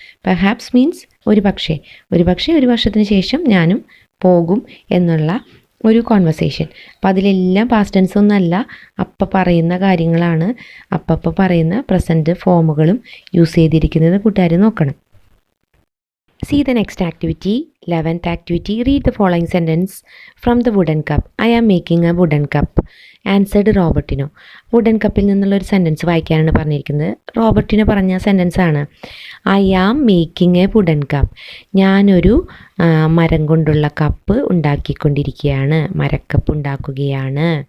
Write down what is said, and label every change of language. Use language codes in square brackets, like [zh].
[ml] Perhaps means ഒരു പക്ഷേ ഒരു വർഷത്തിന് ശേഷം ഞാനും പോകും എന്നുള്ള ഒരു കോൺവെർസേഷൻ. അപ്പോൾ അതിലെല്ലാം പാസ്റ്റ് ടെൻസ് ഒന്നല്ല, അപ്പം പറയുന്ന കാര്യങ്ങളാണ്, അപ്പം പറയുന്ന പ്രസൻറ്റ് ഫോമുകളും യൂസ് ചെയ്തിരിക്കുന്നത് കൂട്ടുകാർ നോക്കണം. [en] See the next activity, 11th activity. Read the following sentence from the wooden cup. I am making a wooden cup. Answered [ml] Robertino. Wooden കപ്പിൽ നിന്നുള്ളൊരു സെൻറ്റൻസ് വായിക്കാനാണ് പറഞ്ഞിരിക്കുന്നത്. റോബർട്ടിനോ പറഞ്ഞ സെൻറ്റൻസ് ആണ്, [en] I am making a wooden cup. [ml] ഞാനൊരു മരം കൊണ്ടുള്ള cup ഉണ്ടാക്കിക്കൊണ്ടിരിക്കുകയാണ്, മരക്കപ്പ് ഉണ്ടാക്കുകയാണ്.